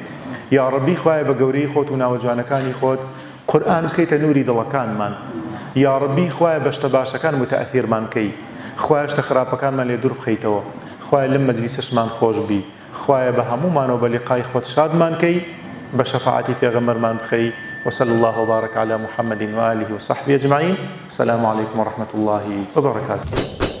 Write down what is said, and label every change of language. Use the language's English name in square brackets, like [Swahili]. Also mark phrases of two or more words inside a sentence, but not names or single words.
[Arabic] یا ربی [Central Kurdish] خوای بە گەورەی خۆت و ناوە جوانەکانی خۆت قورئان بکەیتە نوری دڵەکانمان [Arabic] یا ربی [Central Kurdish] خوای بەشتە باشەکان متەئثیرمان کەی خوای شتە خراپەکانمان لێ دوور بخەیتەوە خوای لەم مەجلیسەشمان خۆش بی خوای بە هەمومانەوە بە لیقای خۆت شادمان کەی بە شەفاعەتی پێغەمبەرمان بخەی [Arabic] وصلى الله وبارك على محمد وآله وصحبه أجمعين السلام عليكم ورحمة الله وبركاته